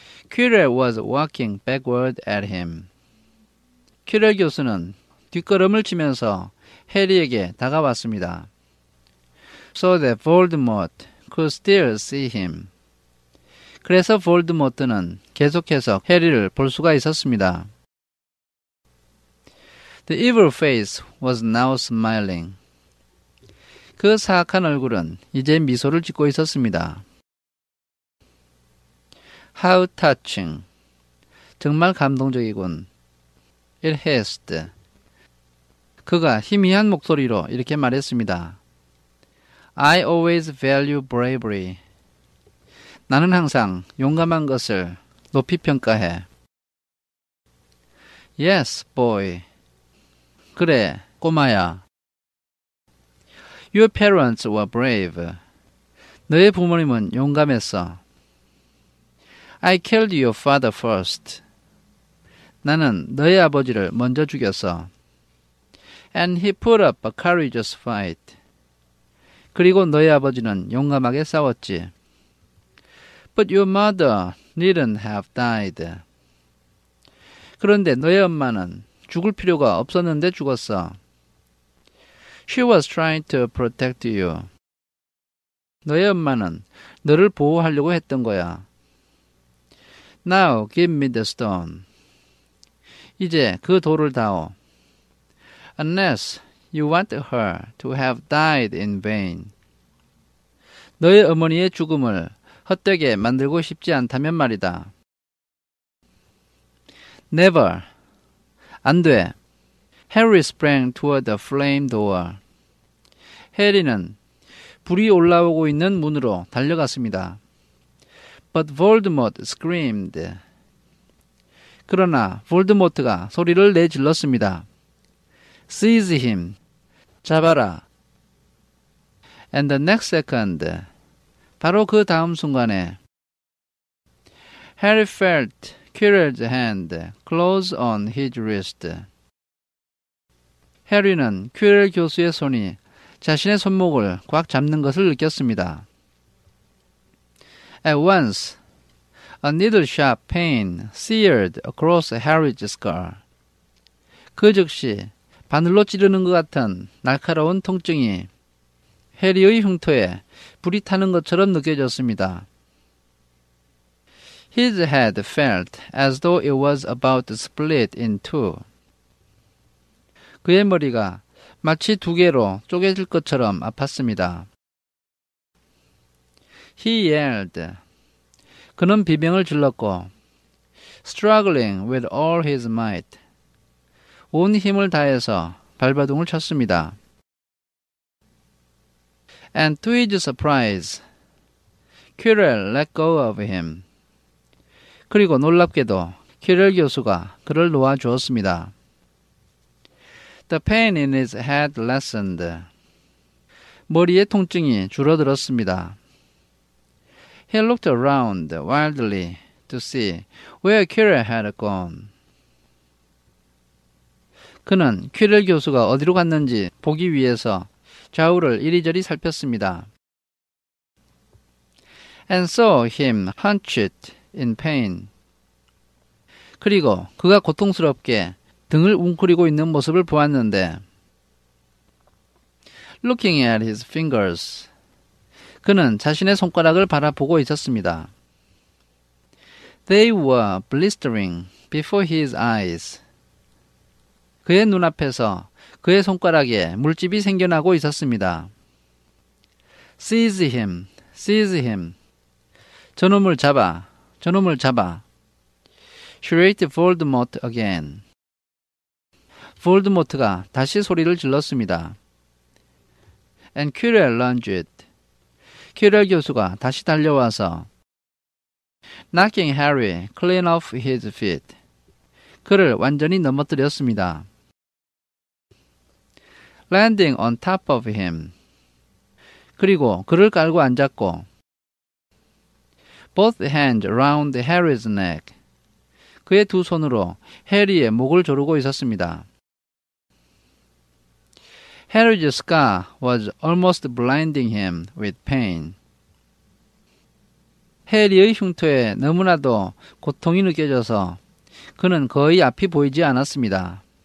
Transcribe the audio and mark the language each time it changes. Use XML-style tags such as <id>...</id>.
<en>Quirrell was walking backward at him.</en> <ko>퀴렐 교수는 뒷걸음을 치면서 해리에게 다가왔습니다.</ko> <en>So that Voldemort could still see him.</en> <ko>그래서 볼드모트는 계속해서 해리를 볼 수가 있었습니다.</ko> <en>The evil face was now smiling.</en> <ko>그 사악한 얼굴은 이제 미소를 짓고 있었습니다.</ko> <en>How touching.</en> <ko>정말 감동적이군.</ko> <en>It hissed.</en> <ko>그가 희미한 목소리로 이렇게 말했습니다.</ko> <en>I always value bravery.</en> <ko>나는 항상 용감한 것을 높이 평가해.</ko> <en>Yes, boy.</en> <ko>그래, 꼬마야.</ko> <en>Your parents were brave.</en> <ko>너의 부모님은 용감했어.</ko> <en>I killed your father first.</en> <ko>나는 너의 아버지를 먼저 죽였어.</ko> <en>And he put up a courageous fight.</en> <ko>그리고 너의 아버지는 용감하게 싸웠지.</ko> <en>But your mother needn't have died.</en> <ko>그런데 너의 엄마는 죽을 필요가 없었는데 죽었어.</ko> <en>She was trying to protect you.</en> <ko>너의 엄마는 너를 보호하려고 했던 거야.</ko> <en>Now give me the stone.</en> <ko>이제 그 돌을 다오.</ko> <en>Unless you want her to have died in vain.</en> <ko>너의 어머니의 죽음을 헛되게 만들고 싶지 않다면 말이다.</ko> <en>Never.</en> <ko>안 돼.</ko> <en>Harry sprang toward the flame door.</en> <ko>해리는 불이 올라오고 있는 문으로 달려갔습니다.</ko> <en>But Voldemort screamed.</en> <ko>그러나 볼드모트가 소리를 내질렀습니다.</ko> <en>Seize him.</en> <ko>잡아라.</ko> <en>And the next second.</en> <ko>바로 그 다음 순간에</ko> <en>Harry felt Quirrell's hand close on his wrist.</en> <ko>해리는 퀴렐 교수의 손이 자신의 손목을 꽉 잡는 것을 느꼈습니다.</ko> <en>At once, a needle-sharp pain seared across Harry's skull.</en> <ko>그 즉시 바늘로 찌르는 것 같은 날카로운 통증이 해리의 흉터에 불이 타는 것처럼 느껴졌습니다.</ko> <en>His head felt as though it was about to split in two.</en> <ko>그의 머리가 마치 두 개로 쪼개질 것처럼 아팠습니다.</ko> <en>He yelled.</en> <ko>그는 비명을 질렀고</ko> <en>struggling with all his might.</en> <ko>온 힘을 다해서 발버둥을 쳤습니다.</ko> <en>And to his surprise, Quirrell let go of him.</en> <ko>그리고 놀랍게도 퀴렐 교수가 그를 놓아주었습니다.</ko> <en>The pain in his head lessened.</en> <ko>머리의 통증이 줄어들었습니다.</ko> <en>He looked around wildly to see where Quirrell had gone.</en> <ko>그는 퀴렐 교수가 어디로 갔는지 보기 위해서 좌우를 이리저리 살폈습니다.</ko> <en>And saw him hunched in pain.</en> <ko>그리고 그가 고통스럽게 등을 웅크리고 있는 모습을 보았는데</ko> <en>Looking at his fingers.</en> <ko>그는 자신의 손가락을 바라보고 있었습니다.</ko> <en>They were blistering before his eyes.</en> <ko>그의 눈앞에서 그의 손가락에 물집이 생겨나고 있었습니다.</ko> <en>Seize him, seize him.</en> <ko>저놈을 잡아, 저놈을 잡아.</ko> <en>shrieked Voldemort again.</en> <ko>볼드모트가 다시 소리를 질렀습니다.</ko> <en>And Quirrell lunged.</en> <ko>퀴렐 교수가 다시 달려와서</ko> <en>knocking Harry clean off his feet.</en> <ko>그를 완전히 넘어뜨렸습니다.</ko> <en>Landing on top of him.</en> <ko>그리고 그를 깔고 앉았고</ko> <en>both hands around Harry's neck.</en> <ko>그의 두 손으로 해리의 목을 조르고 있었습니다.</ko> <en>Harry's scar was almost blinding him with pain.</en> <ko>해리의 흉터에 너무나도 고통이 느껴져서 그는 거의 앞이 보이지 않았습니다.</ko>